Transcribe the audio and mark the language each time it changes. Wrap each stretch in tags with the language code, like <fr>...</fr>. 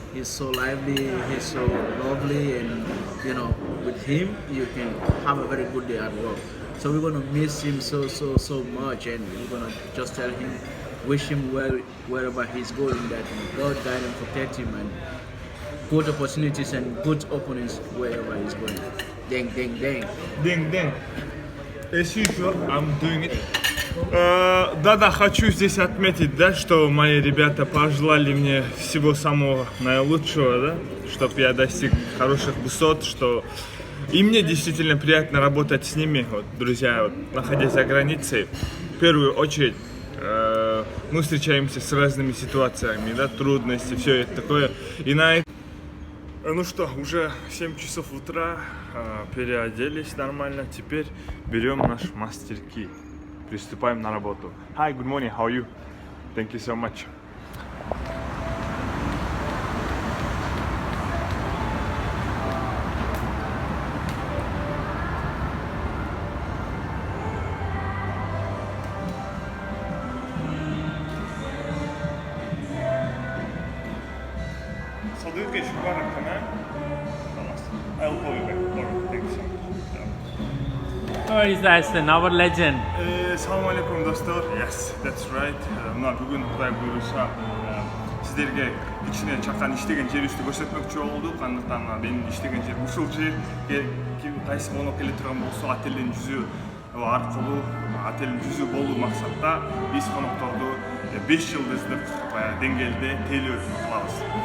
<en>He's so lively, he's so lovely, and you know, with him you can have a very good day at work. So we're gonna miss him so much, and we're gonna just tell him, wish him well wherever he's going, that God guide and protect him, and good opportunities and good openings wherever he's going. Dang, dang, dang. День. As usual, I'm doing it.</en> <ru>Да, хочу здесь отметить, да, что мои ребята пожелали мне всего самого наилучшего, да, чтобы я достиг хороших высот, что и мне действительно приятно работать с ними, вот, друзья, вот, находясь за границей. В первую очередь, мы встречаемся с разными ситуациями, да, трудности, все это такое. И на это... Ну что, уже 7 часов утра, переоделись нормально, теперь берем наш мастер-ки, приступаем на работу.</ru> <en>Hi, good morning, how are you? Thank you so much.</en> <ar>صديقي شكرا كمان خلاص</ar> <en>I'll call you back. Alright, thank you so much. Oh, is that our legend?</en> <ar>Assalamu alaikum достор.</ar> <en>Yes, that's right.</en> <ky>Мына бүгүн Кудай буйруса сиздерге кичине чакан иштеген жерибизди көрсөтмөкчү болдук. Андыктан менин иштеген жер ушул жер. Кайсы конок келе турган болсо отелдин жүзү аркылуу отелдин жүзү болуу максатта биз конокторду 5 жылдыздык деңгээлде тейлөө кылабыз.</ky>